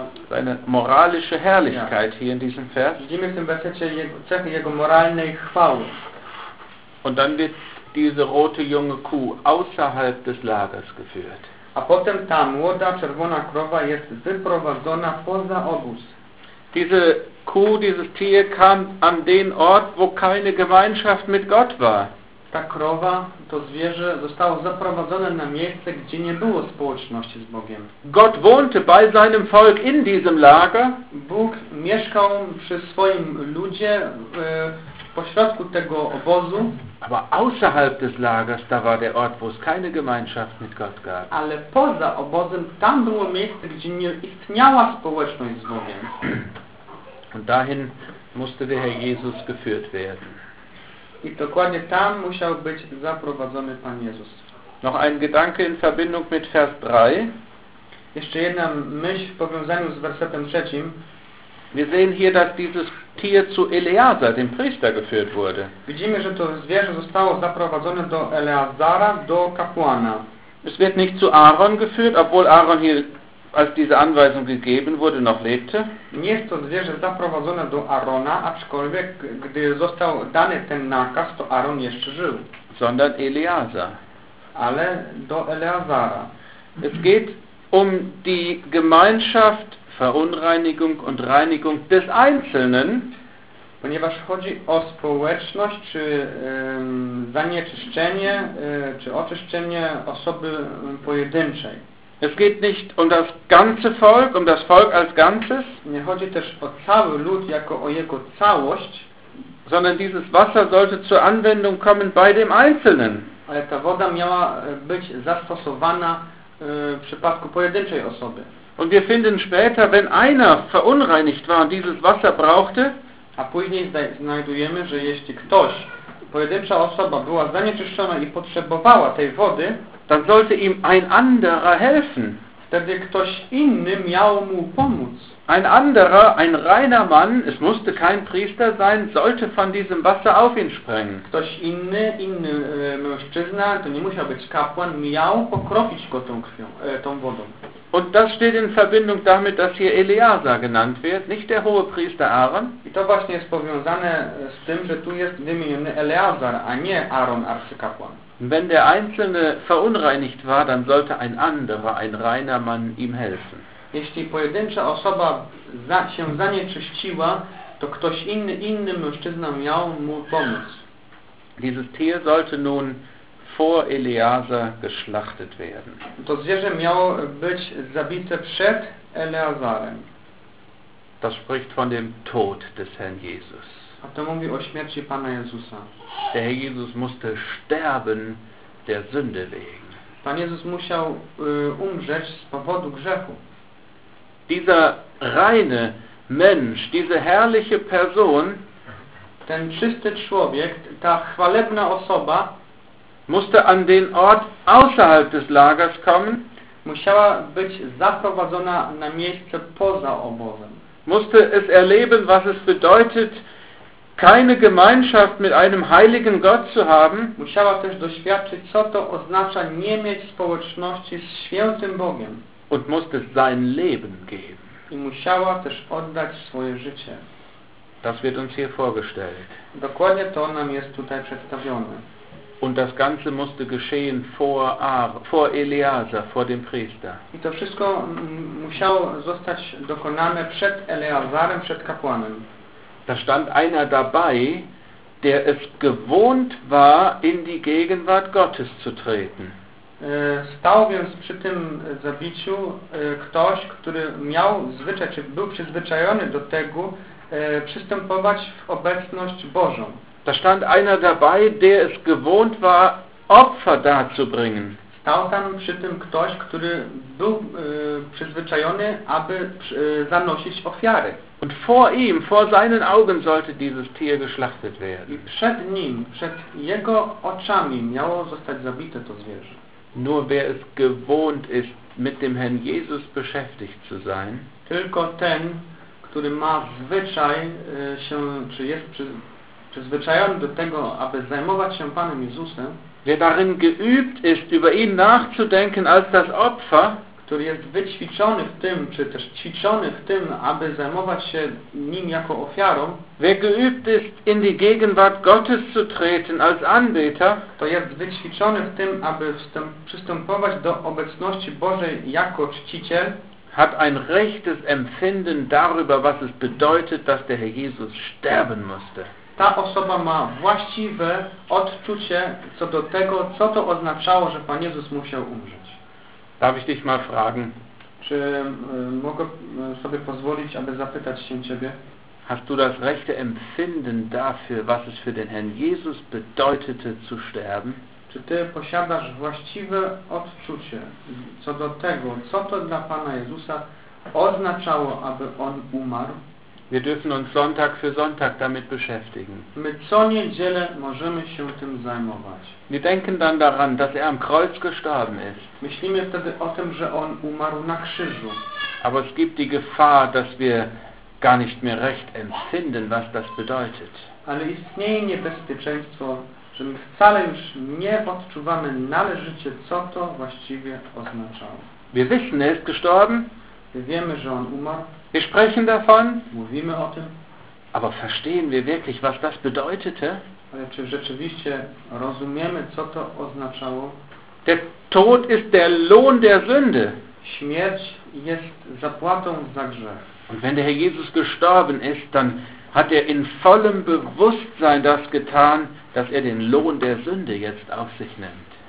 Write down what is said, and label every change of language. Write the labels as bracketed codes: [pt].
[de] seine moralische Herrlichkeit hier in diesem Vers. [pl] Widzimy w tym wersecie cechy jego moralnej chwały. [de] Und dann wird diese rote junge Kuh außerhalb des Lagers geführt. [pl] A potem ta młoda czerwona krowa jest wyprowadzona poza obóz. [de] Diese Kuh, dieses Tier kam an den Ort, wo keine Gemeinschaft mit Gott war. [pl] Ta krowa, to zwierzę, zostało zaprowadzone na miejsce, gdzie nie było społeczności z Bogiem. [de] Gott wohnte bei seinem Volk in diesem Lager. [pl] Bóg mieszkał przy swoim ludzie pośrodku tego obozu. [de] Aber außerhalb des Lagers, da war der Ort, wo es keine Gemeinschaft mit Gott gab. [pl] Ale poza obozem, tam było miejsce, gdzie nie istniała społeczność z Bogiem. [de] Und dahin musste der Herr Jesus geführt werden. [pl] I dokładnie tam musiał być zaprowadzony Pan Jezus. [de] Noch ein Gedanke in Verbindung mit Vers 3. [pl] Jeszcze jedna myśl w powiązaniu z wersetem 3. [de] Wir sehen hier, dass dieses Tier zu Eleazar, dem Priester, geführt wurde. [pl] Widzimy, że to zwierzę zostało zaprowadzone do Eleazara, do kapłana. [de] Es wird nicht zu Aaron geführt, obwohl Aaron hier als diese Anweisung gegeben wurde, noch lebte. [pl] Nie jest to zwierzę zaprowadzone do Arona, aczkolwiek gdy został dany ten nakaz, to Aaron jeszcze żył. [de] Sondern Eleazar. [pl] Ale do Eleazara. [de] Es geht um die Gemeinschaft, Verunreinigung und Reinigung des Einzelnen. [pl] Ponieważ chodzi o społeczność, czy zanieczyszczenie, czy oczyszczenie osoby pojedynczej. [de] Es geht nicht um das ganze Volk, um das Volk als Ganzes. [pl] Nie chodzi też o cały lud, jako o jego całość. [de] Sondern dieses Wasser sollte zur Anwendung kommen bei dem Einzelnen. [pl] Ale ta woda miała być zastosowana w przypadku pojedynczej osoby. [de] Und wir finden später, wenn einer verunreinigt war und dieses Wasser brauchte. [pl] A później znajdujemy, że jeśli ktoś, pojedyncza osoba była zanieczyszczona i potrzebowała tej wody, [de] dann sollte ihm ein anderer helfen. [pl] Wtedy ktoś inny miał mu pomóc. [de] Ein anderer, ein reiner Mann, es musste kein Priester sein, sollte von diesem Wasser auf ihn sprengen. [pl] Ktoś inny, inny mężczyzna, to nie musiał być kapłan, miał pokropić go tą krwią, tą wodą. [de] Und das steht in Verbindung damit, dass hier Eleazar genannt wird, nicht der hohe Priester Aaron. [pl] I to właśnie jest powiązane z tym, że tu jest wymieniony Eleazar, a nie Aaron, arcykapłan. [de] Wenn der Einzelne verunreinigt war, dann sollte ein anderer, ein reiner Mann ihm helfen. [pl] Jeśli pojedyncza osoba się zanieczyściła, to ktoś inny, inny mężczyzna miał mu pomóc. [de] Dieses Tier sollte nun vor Eleazar geschlachtet werden. [pl] To zwierzę miało być zabite przed Eleazarem. [de] Das spricht von dem Tod des Herrn Jesus. [pl] A to mówi o śmierci Pana Jezusa. [de] Der Herr Jesus musste sterben der Sünde wegen. [pl] Pan Jezus musiał umrzeć z powodu grzechu. [de] Dieser reine Mensch, diese herrliche Person, [pl] ten czysty człowiek, ta chwalebna osoba, [de] musste an den Ort außerhalb des Lagers kommen, [pl] musiała być zaprowadzona na miejsce poza obozem. [de] Musste es erleben, was es bedeutet, keine Gemeinschaft mit einem heiligen Gott zu haben. [pl] Musiała też doświadczyć, co to oznacza nie mieć społeczności z świętym Bogiem. [de] Und musste sein Leben geben. [pl] I musiała też oddać swoje życie. [de] Das wird uns hier vorgestellt. [pl] Dokładnie to nam jest tutaj przedstawione. [de] Und das Ganze musste geschehen vor Eleazar, vor dem Priester. [pl] I to wszystko musiało zostać dokonane przed Eleazarem, przed kapłanem. [de] Da stand einer dabei, der es gewohnt war, in die Gegenwart Gottes zu treten. [pl] Stał więc przy tym zabiciu ktoś, który miał zwyczaj, czy był przyzwyczajony do tego, przystępować w obecność Bożą. [de] Da stand einer dabei, der es gewohnt war, Opfer darzubringen. [pl] Stał tam przy tym ktoś, który był przyzwyczajony, aby zanosić ofiary. [de] Und vor ihm, vor seinen Augen sollte dieses Tier geschlachtet werden. [pl] I przed nim, przed jego oczami miało zostać zabite to zwierzę. [de] Nur wer es gewohnt ist, mit dem Herrn Jesus beschäftigt zu sein. [pl] Tylko ten, który ma zwyczaj się, czy jest przyzwyczajony do tego, aby zajmować się Panem Jezusem. [de] Wer darin geübt ist, über ihn nachzudenken als das Opfer. [pl] Który jest wyćwiczony w tym, czy też ćwiczony w tym, aby zajmować się nim jako ofiarą. [de] Wer geübt ist, in die Gegenwart Gottes zu treten als Anbeter. [pl] To jest wyćwiczony w tym, aby przystępować do obecności Bożej jako czciciel. [de] Hat ein rechtes Empfinden darüber, was es bedeutet, dass der Herr Jesus sterben musste. [pl] Ta osoba ma właściwe odczucie co do tego, co to oznaczało, że Pan Jezus musiał umrzeć. [de] Darf ich dich mal fragen? [pl] Czy mogę sobie pozwolić, aby zapytać się ciebie? [de] Hast du das rechte Empfinden dafür, was es für den Herrn Jesus bedeutete zu sterben? [pl] Czy ty posiadasz właściwe odczucie co do tego, co to dla Pana Jezusa oznaczało, aby on umarł? [de] Wir dürfen uns Sonntag für Sonntag damit beschäftigen. [pl] My co niedzielę możemy się tym zajmować. [de] Wir denken dann daran, dass er am Kreuz gestorben ist. [pl] Myślimy wtedy o tym, że on umarł na krzyżu. [de] Aber es gibt die Gefahr, dass wir gar nicht mehr recht empfinden, was das bedeutet. [pl] Ale istnieje niebezpieczeństwo, że my wcale już nie odczuwamy należycie, co to właściwie oznaczało. [de] Wir wissen, er ist gestorben. [pl] Wiemy, że on umarł. [de] Wir sprechen davon. [pl] Mówimy o tym. [de] Aber verstehen wir wirklich, was das bedeutete? [pl] Ale czy rzeczywiście rozumiemy, co to oznaczało? [de] Der Tod ist der Lohn der Sünde. [pl] Śmierć jest zapłatą za grzech. [de] Und wenn der Herr Jesus gestorben ist, dann hat in vollem Bewusstsein das getan, dass den Lohn der Sünde jetzt auf sich nimmt.